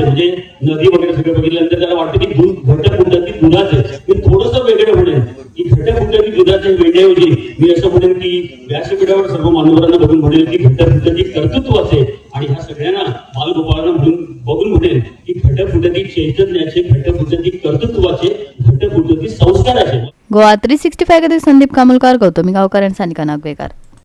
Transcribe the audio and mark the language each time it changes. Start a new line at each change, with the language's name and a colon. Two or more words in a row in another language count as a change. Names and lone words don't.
Marathi: म्हणजे नदी वगैरे सगळं बघितल्यानंतर त्याला वाटतं की दूध घट फुटती दुधाचे। मी थोडंसं वेगळं म्हणेन की घट फुटती दुधाचे वेगळेऐवजी मी असं म्हणेन की व्यासपीठावर सर्व मान्यवरांना बघून म्हणेल की घट फुटती कर्तृत्वाचे आणि ह्या सगळ्यांना बालगोपाळांना म्हणून बघून म्हणेल की घट फुटती चैतन्याचे, घट फुटती कर्तृत्वाचे, घट फुटती संस्काराचे।
Konkani: गोवा 365 खातीर संदीप कामुलकार, गौतमी गांवकार आनी सानिका नागवेकर।